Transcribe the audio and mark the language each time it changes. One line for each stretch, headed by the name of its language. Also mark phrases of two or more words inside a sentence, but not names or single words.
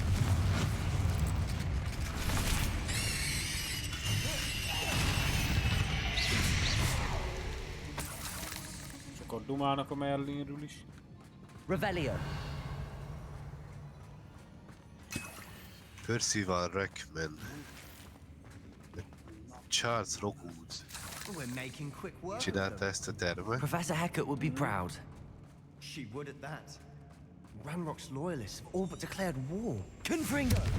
Hungarian: És akkor dumálnak a Merlinről is.
English: Revelio. Percival Rackman. Charles Rockwood. We're making quick work of
Hungarian: Csinálta
English: them.
Hungarian: ezt a tervet.
English: Professor Hecat would be proud. She would at that. Ranrock's loyalists have all but declared war. Confringo!